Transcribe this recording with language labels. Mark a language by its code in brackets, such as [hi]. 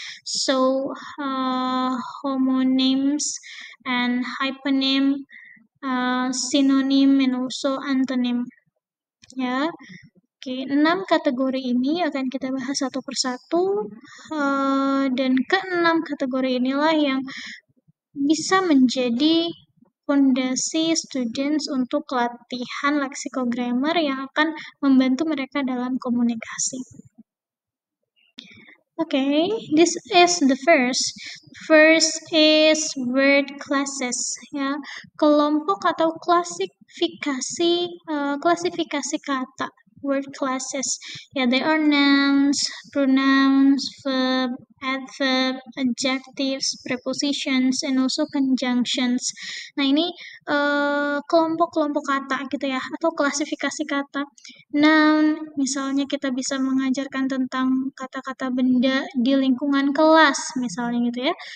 [en] So, homonyms and hyponym, synonym and also antonym. [id] Ya. Oke, 6 kategori ini akan kita bahas satu persatu, dan ke-6 kategori inilah yang bisa menjadi fondasi students untuk latihan lexicogrammar yang akan membantu mereka dalam komunikasi. [en] Okay, this is the first. First is word classes, ya, [id] kelompok atau klasifikasi kata. [en] Word classes, ya, they are nouns, pronouns, verb, adverb, adjectives, prepositions, and also conjunctions. [id] Nah, ini kelompok-kelompok kata gitu ya, atau klasifikasi kata. Noun, misalnya kita bisa mengajarkan tentang kata-kata benda di lingkungan kelas, misalnya gitu ya.